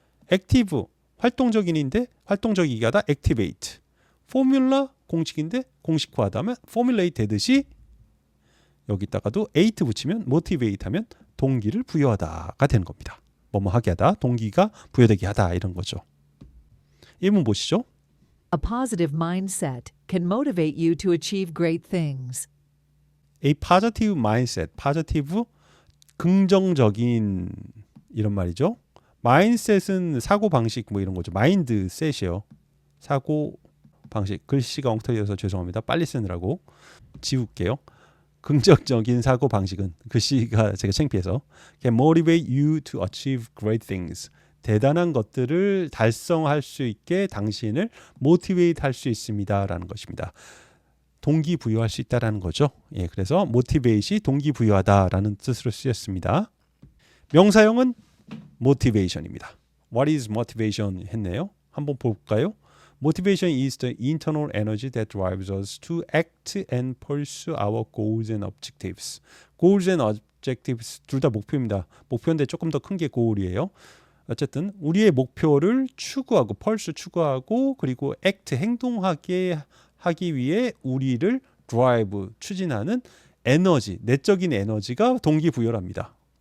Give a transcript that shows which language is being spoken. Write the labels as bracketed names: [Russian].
[Korean] 액티브, 활동적인인데 활동적이게 하다 activate. 포뮬라, 공식인데 공식화하다면 formulate 되듯이 여기다가도 ate 붙이면 motivate 하면 동기를 부여하다가 되는 겁니다. 뭐뭐 하게 하다, 동기가 부여되게 하다 이런 거죠. 예문 보시죠. [English] A positive mindset can motivate you to achieve great things. A positive mindset, [Korean] positive 긍정적인 이런 말이죠. mindset은 사고 방식 뭐 이런 거죠. mindset이요. 사고 방식. 글씨가 엉터리여서 죄송합니다. 빨리 쓰느라고 지울게요. 긍정적인 사고 방식은 글씨가 제가 창피해서 [English] can motivate you to achieve great things. [Korean] 대단한 것들을 달성할 수 있게 당신을 motivate 할 수 있습니다라는 것입니다. 동기부여할 수 있다라는 거죠. 그래서 motivate이 동기부여하다라는 뜻으로 쓰였습니다. 명사형은 motivation입니다. [English] What is motivation [Korean] 했네요. 한번 볼까요? [English] Motivation is the internal energy that drives us to act and pursue our goals and objectives. Goals and objectives [Korean] 둘 다 목표입니다. 목표인데 조금 더 큰 게 goal이에요. 어쨌든 우리의 목표를 추구하고 pursue 추구하고 그리고 act 행동하게 하기 위해 우리를 drive 추진하는 에너지, 내적인 에너지가 동기부여랍니다.